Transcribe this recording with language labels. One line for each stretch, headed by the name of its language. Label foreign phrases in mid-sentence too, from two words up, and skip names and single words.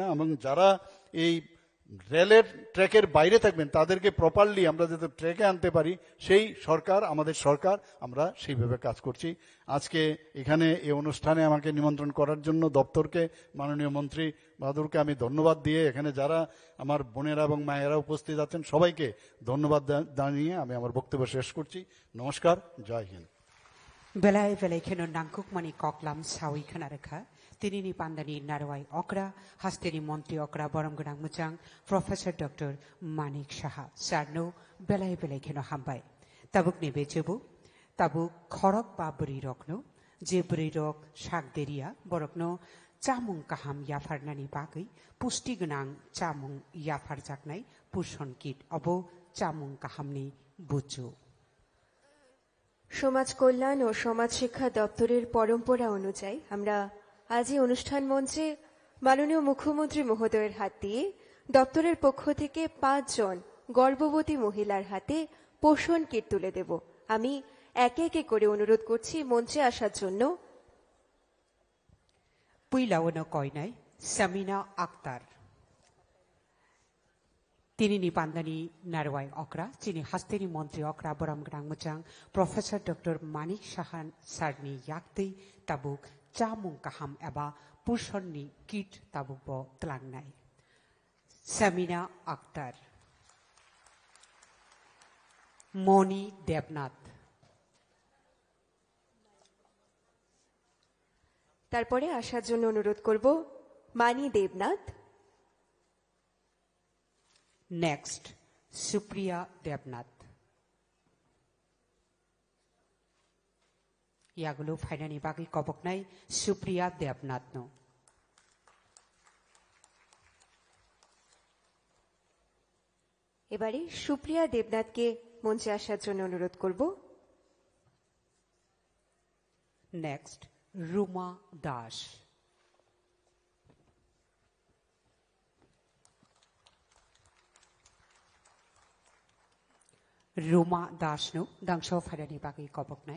Bangla: এবং যারা এই রেলের ট্র্যাকের বাইরে থাকবেন তাদেরকে প্রপারলি আমরা যাতে ট্র্যাকে আনতে পারি, সেই সরকার আমাদের সরকার, আমরা সেইভাবে কাজ করছি। আজকে এখানে এই অনুষ্ঠানে আমাকে নিমন্ত্রণ করার জন্য দপ্তরকে, মাননীয় মন্ত্রী বাহাদুরকে আমি ধন্যবাদ দিয়ে, এখানে যারা আমার বোনেরা এবং মায়েরা উপস্থিত আছেন সবাইকে ধন্যবাদ জানিয়ে আমি আমার বক্তব্য শেষ করছি। নমস্কার, জয় হিন্দ।
Kok Borok: Belai belai keno nangkuk mani koklam sawi khanarkha tinini pandani narwai okra hasteni monti okra boromgudang muchang Professor Dr. Manik Saha sarno belai belai keno hambai tabuk ni bechebu tabuk khorok ba buri rokno je buri rok sakderia borokno chamung kaham yafarnani bagai pusti gonang chamung yafar jaknai pushon kit obo chamung kahamni buchu।
Bangla: সমাজ কল্যাণ ও সমাজ শিক্ষা দপ্তরের পরম্পরা অনুযায়ী আমরা আজই অনুষ্ঠান মঞ্চে মাননীয় মুখ্যমন্ত্রী মহোদয়ের হাত দিয়ে দপ্তরের পক্ষ থেকে 5 জন গর্ভবতী মহিলার হাতে পোষণ কিট তুলে দেব। আমি একে একে করে অনুরোধ করছি মঞ্চে আসার জন্য।
Kok Borok: পুইলাওনো কয়নাই সামিনা আক্তার, tinini pandani narwai okra chini hasteni montri okra boromgrang muchang Professor Dr. Manik Saha sarni yakti tabuk chamung kaham eba pushonni kit tabuk bo tlangnai। Samina Akhtar, Moni Devnath,
Bangla: তারপরে আসার জন্য অনুরোধ করব মানি দেবনাথ।
English: Next, Supriya Devnath.
Kok Borok: Yagulo finally bagi kobok nai Supriya Devnath no.
Bangla: এবারে সুপ্রিয়া দেবনাথকে মঞ্চে আসার জন্য অনুরোধ করব।
English: Next, Ruma Das.
Kok Borok: Ruma Das no dangso finally bagi kobok nai.